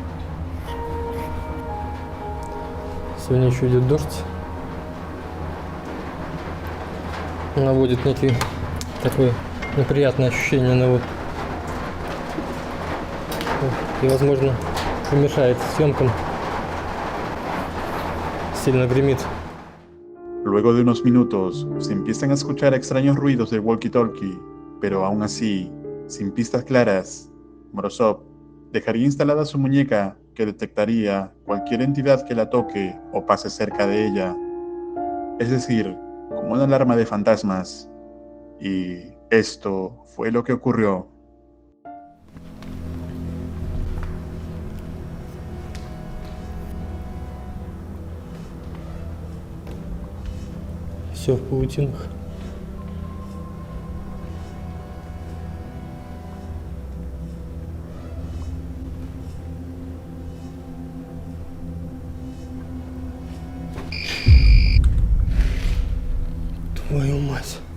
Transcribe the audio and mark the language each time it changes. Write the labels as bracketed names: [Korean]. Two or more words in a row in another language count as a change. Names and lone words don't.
[Russian] Сегодня еще идет дождь. Наводит некие такое неприятное ощущение на вот. И, возможно, мешает съемкам. Сильно гремит. [Spanish] Luego de unos minutos, se empiezan a escuchar extraños ruidos del walkie-talkie, pero aún así, sin pistas claras, Morozov dejaría instalada su muñeca que detectaría cualquier entidad que la toque o pase cerca de ella. Es decir, como una alarma de fantasmas. Y esto fue lo que ocurrió. [Russian] Все в паутинах. Твою мать.